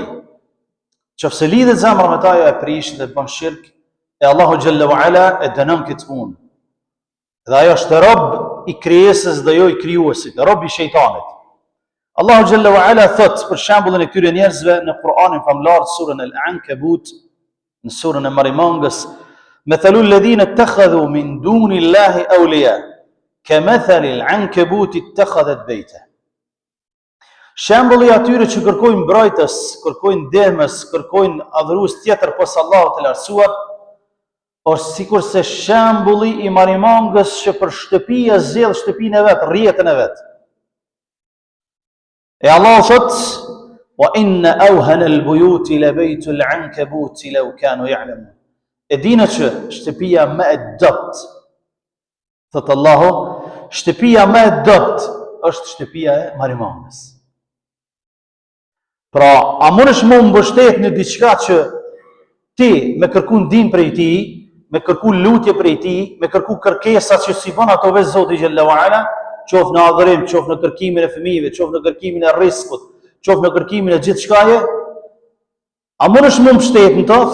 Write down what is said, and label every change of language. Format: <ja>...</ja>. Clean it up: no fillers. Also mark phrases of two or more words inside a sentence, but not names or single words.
<sq>Qofse lidhet zemra me ta, e prish dhe bën shirk, e Allahu</sq> <ar>جل وعلا</ar> <sq>e dënon këtë punë. Dhe ajo është rob i krijesës dhe jo i krijuesit, rob i shejtanit. Allahu</sq> <ar>جل وعلا</ar> <sq>thot për shembullin e këtyre njerëzve në Kur'anin famlar, surën Al-Ankabut, në surën e Marimangës,</sq> <ar>مثل الذين اتخذوا من دون الله أولياء كمثل العنكبوت اتخذت بيتا.</ar> <sq>Shembulli atyre që kërkojnë mbrojtës, kërkojnë ndihmës, kërkojnë adhurues tjetër pas Allahut të lartësuar, është sikur se shembulli i Marimangës që për shtëpia zgjedh shtëpinë e vet, rrjetën e vet. E Allah thot:</sq> <ar>"وإن أوهن البيوت لبيت العنكبوت لو كانوا يعلمون."</ar> <sq>E dina që shtëpia më e dobët, thot Allahu, shtëpia më e dobët është shtëpia e Marimangës. Pra, a mundesh më mbështet në diçka që ti me kërku ndihmë prej tij, me kërku lutje prej tij, me kërku kërkesa që si bën ato vetë Zoti</sq> <ar>جل وعلا,</ar> <sq>qoftë në adhurim, qoftë në kërkimin e fëmijëve, qoftë në kërkimin e rrezikut, qoftë në kërkimin e gjithçkaje, a mundesh më mbështet në to?</sq>